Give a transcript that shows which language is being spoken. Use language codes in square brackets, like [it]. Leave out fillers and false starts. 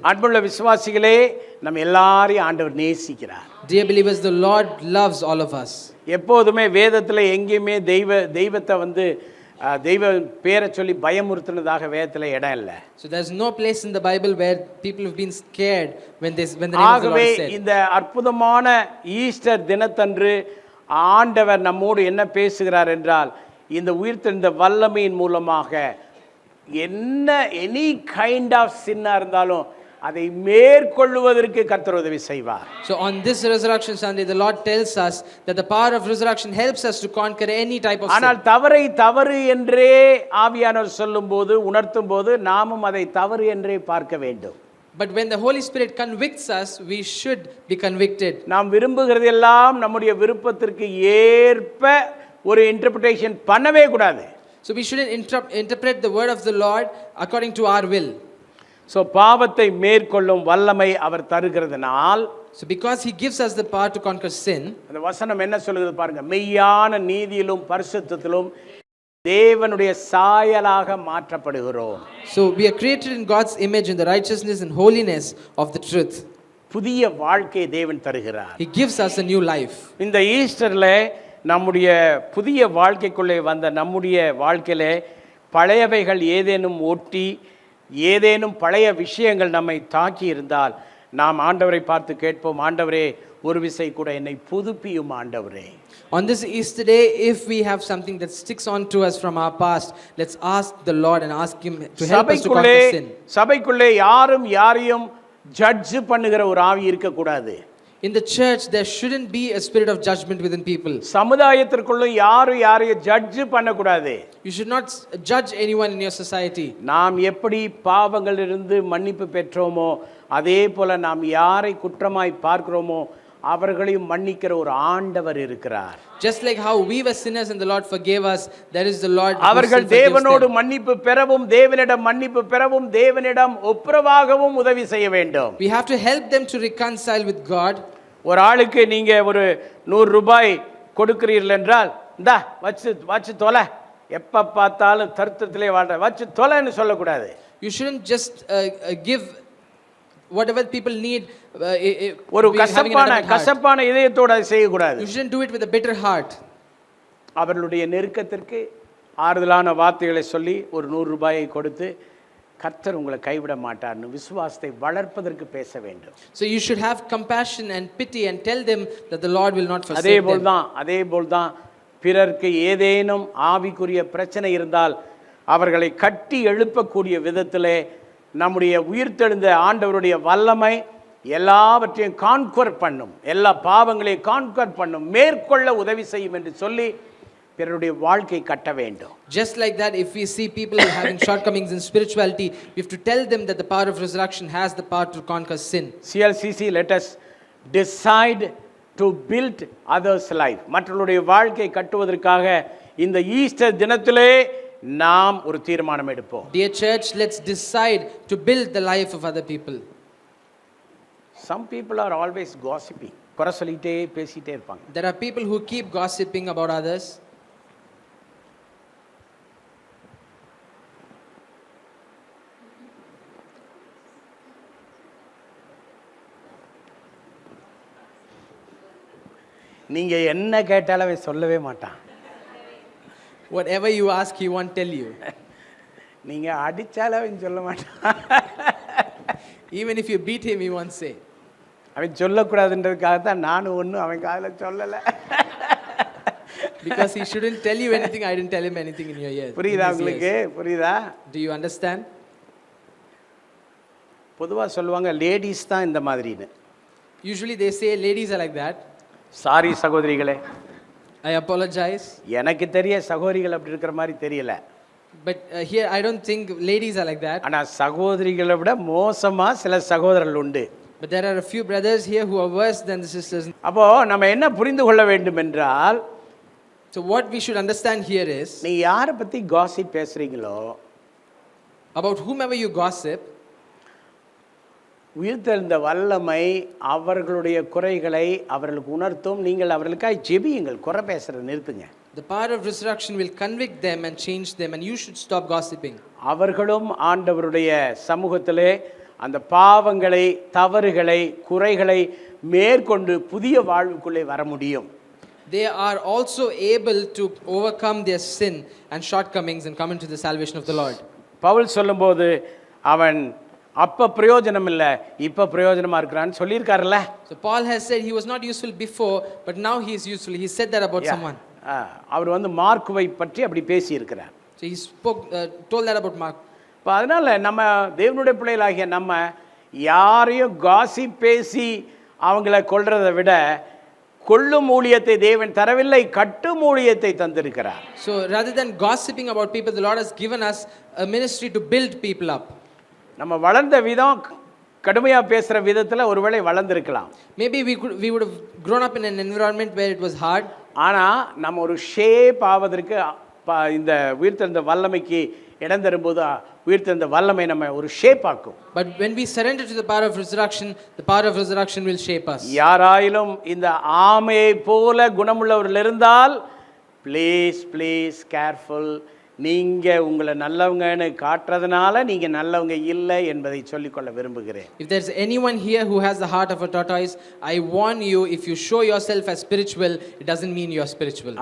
[ta] அன்புள்ள விசுவாசிகளே, நம்ம எல்லாரையும் ஆண்டவர் நேசிக்கிறார். [en] Dear believers, the Lord loves all of us. [ta] எப்போதுமே வேதத்தில் எங்கேயுமே தெய்வத்தை தெய்வ பேரை சொல்லி பயமுறுத்தினதாக வேதத்தில் இடம் இல்லை. [en] So there's no place in the Bible where people have been scared when the name of the Lord [ta] ஆகவே [en] is said. [ta] இந்த அற்புதமான ஈஸ்டர் தினத்தன்று ஆண்டவர் நம்மோடு என்ன பேசுகிறார் என்றால், இந்த உயிர்த்தெழுந்த வல்லமையின் மூலமாக என்ன [en] any kind of [ta] சின்னா இருந்தாலும் அதை மேற்கொள்வதற்கு கர்த்தர் உதவி செய்வார். [en] So on this resurrection Sunday, the Lord tells us that the power of resurrection helps us to conquer any type of sin. [ta] ஆனால் தவறை தவறு என்றே ஆவியானவர் சொல்லும்போது, உணர்த்தும் போது நாமும் அதை தவறு என்றே பார்க்க வேண்டும். [en] But when the Holy Spirit convicts us, we should be convicted. [ta] நாம் விரும்புகிறதெல்லாம் நம்முடைய விருப்பத்திற்கு ஏற்ப ஒரு இன்டர்பிரேஷன் பண்ணவே கூடாது. [en] So we shouldn't interpret the word of the Lord according to our will. [ta] So பாவத்தை மேற்கொள்ளும் வல்லமை அவர் தருகிறதுனால், [en] So because he gives us the power to conquer sin, [ta] அந்த வசனம் என்ன சொல்லுகிறது பாருங்க, மெய்யான நீதியிலும் பரிசுத்தத்திலும் தேவனுடைய சாயலாக மாற்றப்படுகிறோம். [en] so we are created in God's image in the righteousness and holiness of the truth. [ta] புதிய வாழ்க்கையை தேவன் தருகிறார். [en] He gives us a new life. [ta] இந்த ஈஸ்டர்ல நம்முடைய புதிய வாழ்க்கைக்குள்ளே வந்த நம்முடைய வாழ்க்கையிலே பழையவைகள் ஏதேனும் ஒட்டி, ஏதேனும் பழைய விஷயங்கள் நம்மை தாக்கி இருந்தால், நாம் ஆண்டவரை பார்த்து கேட்போம், ஆண்டவரே ஒரு விசை கூட என்னை புதுப்பியும் ஆண்டவரே. [en] On this Easter day, if we have something that sticks on to us from our past, let's ask the Lord and ask him to help us to conquer sin. [ta] சபைக்குள்ளே யாரும் யாரையும் ஜட்ஜ் பண்ணுகிற ஒரு ஆவி இருக்கக்கூடாது. [en] In the church, there shouldn't be a spirit of judgment within people. [ta] சமுதாயத்திற்குள்ள யாரும் யாரையும் judge பண்ணக்கூடாது. [en] You should not judge anyone in your society. [ta] நாம் எப்படி பாவங்களிலிருந்து மன்னிப்பு பெற்றோமோ, அதே போல நாம் யாரை குற்றமாய் பார்க்கிறோமோ அவர்களையும் மன்னிக்கிற ஒரு ஆண்டவர் இருக்கிறார். [en] Just like how we were sinners and the Lord forgave us, there is the Lord who [ta] அவர்கள் [en] still forgives [ta] தேவனோடு [en] them. [ta] மன்னிப்பு பெறவும், தேவனிடம் மன்னிப்பு பெறவும், தேவனிடம் ஒப்புரவாகவும் உதவி செய்ய வேண்டும். [en] We have to help them to reconcile with God. [ta] ஒரு ஆளுக்கு நீங்க ஒரு 100 ரூபாய் கொடுக்கிறீர்கள் என்றால், இந்தா வச்சு தொலை, எப்ப பார்த்தாலும் தர்த்தத்திலே வாழ்ற, வச்சு தொலைன்னு சொல்லக்கூடாது. [en] You shouldn't just give whatever people need. [ta] ஒரு [en] having an adamant heart. [ta] கசப்பான இதயத்தோடு அதை செய்யக்கூடாது. [en] You shouldn't do it with a bitter heart. [ta] அவர்களுடைய நெருக்கத்திற்கு ஆறுதலான வார்த்தைகளை சொல்லி ஒரு 100 ரூபாயை கொடுத்து, கர்த்தர் உங்களை கைவிட மாட்டார்னு விசுவாசத்தை வளர்ப்பதற்கு பேச வேண்டும். [en] So you should have compassion and pity and tell them that the Lord will not forsake them. [ta] அதே போல்தான் பிறருக்கு ஏதேனும் ஆவிக்குரிய பிரச்சனை இருந்தால் அவர்களை கட்டி எழுப்பக்கூடிய விதத்திலே நம்முடைய உயிர்த்தெழுந்த ஆண்டவருடைய வல்லமை எல்லாவற்றையும் கான்கர் பண்ணும், எல்லா பாவங்களையும் கான்கர் பண்ணும், மேற்கொள்ள உதவி செய்யும் என்று சொல்லி பிறருடைய வாழ்க்கை கட்ட வேண்டும். [en] Just like that, if we see people having shortcomings in spirituality, we have to tell them that the power of resurrection has the power to conquer sin. CLCC, let us decide to build others' life. [ta] மற்றவருடைய வாழ்க்கை கட்டுவதற்காக இந்த Easter தினத்திலே நாம் ஒரு தீர்மானம் எடுப்போம். [en] Dear church, let's decide to build the life of other people. Some people are always gossiping. [ta] குறை சொல்லிட்டே பேசிட்டே இருப்பாங்க. [en] There are people who keep gossiping about others. [ta] நீங்க என்ன கேட்டாலும் அவன் சொல்லவே மாட்டான். [en] Whatever you ask, he won't tell you. [ta] நீங்க அடிச்சாலும் அவன் சொல்ல மாட்டான். [en] Even if you beat him, he won't say. [ta] அவன் சொல்லக்கூடாதுன்றதுக்காக தான் நானும் ஒன்றும் அவன் காதில் சொல்லலை. [en] Because he shouldn't tell you anything, I didn't tell him anything in your ears. [ta] புரியுதா உங்களுக்கு? புரியுதா? [en] Do you understand? [ta] பொதுவாக சொல்லுவாங்க லேடிஸ் தான் இந்த மாதிரின்னு. [en] Usually they say ladies are like that. [ta] Sorry சகோதரிகளே, [en] I apologize. [ta] எனக்கு தெரிய சகோதரிகள் அப்படி இருக்கிற மாதிரி தெரியல. [en] But here I don't think ladies are like that. [ta] ஆனால் சகோதரிகளை விட மோசமாக சில சகோதரர்கள் உண்டு. [en] But there are a few brothers here who are worse than the sisters. [ta] அப்போ நம்ம என்ன புரிந்து கொள்ள வேண்டும் என்றால், [en] So what we should understand here is, [ta] நீ யாரை பற்றி gossip பேசுறீங்களோ, [en] about whomever you gossip, [ta] உயிர்த்தெழுந்த வல்லமை அவர்களுடைய குறைகளை அவர்களுக்கு உணர்த்தும். நீங்கள் அவர்களுக்காக ஜெபியுங்கள், குறை பேசுறதை நிறுத்துங்க. [en] the power of resurrection will convict them and change them, and you should stop gossiping. [ta] அவர்களும் ஆண்டவருடைய சமூகத்திலே அந்த பாவங்களை, தவறுகளை, குறைகளை மேற்கொண்டு புதிய வாழ்வுக்குள்ளே வர முடியும். [en] they are also able to overcome their sin and shortcomings and come into the salvation of the Lord. [ta] Pavul சொல்லும்போது அவன் அப்ப பிரயோஜனம் இல்லை இப்ப பிரயோஜனமா இருக்கிறான்னு சொல்லியிருக்காருல்ல. [en] So Paul has said he was not useful before, but now he is useful. He said that about someone. [ta] அவர் வந்து மார்க்குவை பற்றி அப்படி பேசி இருக்கிறார். [en] So he told that about Mark. [ta] இப்போ அதனால நம்ம தேவனுடைய பிள்ளைகளாகிய நம்ம யாரையும் காசி பேசி அவங்கள கொல்றதை விட கொல்லும் ஊழியத்தை தேவன் தரவில்லை, கட்டும் ஊழியத்தை தந்திருக்கிறார். [en] So rather than gossiping about people, the Lord has given us a ministry to build people up. [ta] நம்ம வளர்ந்த விதம் கடுமையா பேசுற விதத்துல ஒருவேளை வளர்ந்திருக்கலாம். [en] Maybe we would have grown up in an environment where it was hard. [ta] ஆனா நம்ம ஒரு ஷேப் ஆவதற்கு இந்த உயிர்த்தெழுந்த வல்லமைக்கு இடம் தரும்போது உயிர்த்தெழுந்த வல்லமை நம்ம ஒரு ஷேப் ஆக்கும். [en] But when we surrender to the power of resurrection, the power of resurrection will shape us. [ta] யாராயிலும் இந்த ஆமையை போல குணமுள்ளவர்கள் இருந்தால் [en] Please careful. [ta] நீங்க உங்களை நல்லவங்கன்னு காட்டுறதுனால நீங்க நல்லவங்க இல்லை என்பதை சொல்லிக்கொள்ள விரும்புகிறேன். [en] If there's anyone here who has the heart of a tortoise, I warn you, if you show yourself as spiritual, it doesn't mean you're spiritual.